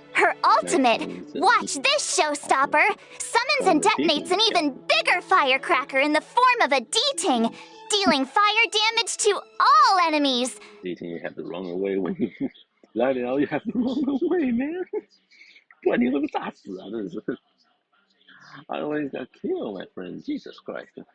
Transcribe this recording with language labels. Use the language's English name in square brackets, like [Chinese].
[English] Her ultimate, watch this showstopper, summons and detonates an even bigger firecracker in the form of a D-Ting, dealing fire damage to all enemies. D-Ting, you have to run away when you light it out, you have to run away, man. [Chinese] 不然你会被炸死啊，真的是。 [English] Otherwise got killed, my friend. Jesus Christ.